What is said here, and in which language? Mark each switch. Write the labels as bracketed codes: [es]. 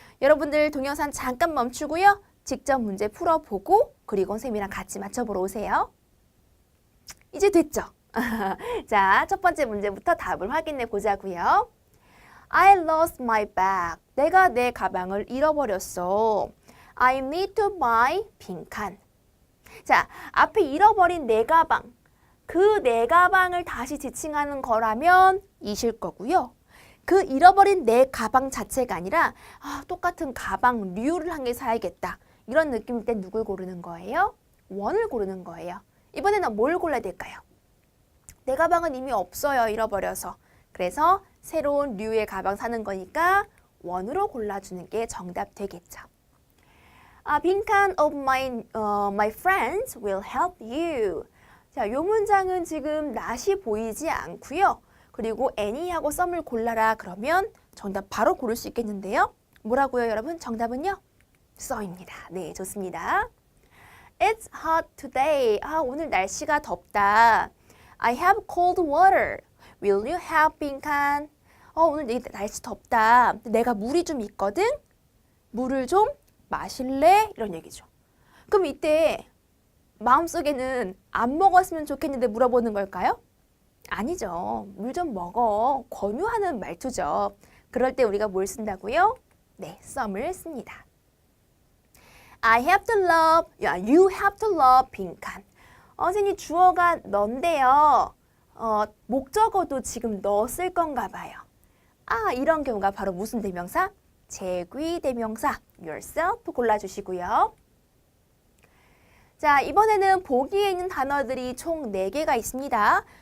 [ko] 여러분들 동영상 잠깐 멈추고요. 직접 문제 풀어보고 그리고 선생님이랑 같이 맞춰보러 오세요. 이제 됐죠? 자, 첫 번째 문제부터 답을 확인해 보자고요. [en] I lost my bag. [ko] 내가 내 가방을 잃어버렸어. [en] I need to buy 빈칸. [ko] 자, 앞에 잃어버린 내 가방. 그 내 가방을 다시 지칭하는 거라면 이실 거고요. 그 잃어버린 내 가방 자체가 아니라 똑같은 가방류를 한 개 사야겠다. 이런 느낌일 때 누굴 고르는 거예요? 원을 고르는 거예요. 이번에는 뭘 골라야 될까요? 내 가방은 이미 없어요. 잃어버려서. 그래서 새로운 류의 가방 사는 거니까 원으로 골라주는 게 정답 되겠죠. [en] 빈칸 of my friends will help you. [ko] 자, 이 문장은 지금 낫이 보이지 않고요. 그리고 Annie하고 썸을 골라라 그러면 정답 바로 고를 수 있겠는데요. 뭐라고요, 여러분? 정답은요? 썸입니다. 네, 좋습니다. [en] It's hot today. [ko] 오늘 날씨가 덥다. [en] I have cold water. Will you have 빈칸? [ko] 오늘 날씨 덥다. 내가 물이 좀 있거든? 물을 좀 마실래? 이런 얘기죠. 그럼 이때 마음속에는 안 먹었으면 좋겠는데 물어보는 걸까요? 아니죠. 물 좀 먹어. 권유하는 말투죠. 그럴 때 우리가 뭘 쓴다고요? 네, some을 씁니다. [en] I have to love, you have to love 빈칸. [ko] 선생님 주어가 넌데요. 목적어도 지금 너 쓸 건가 봐요. 이런 경우가 바로 무슨 대명사? 제귀대명사 yourself 골라주시고요. 자, 이번에는 보기에 있는 단어들이 총 4개가 있습니다.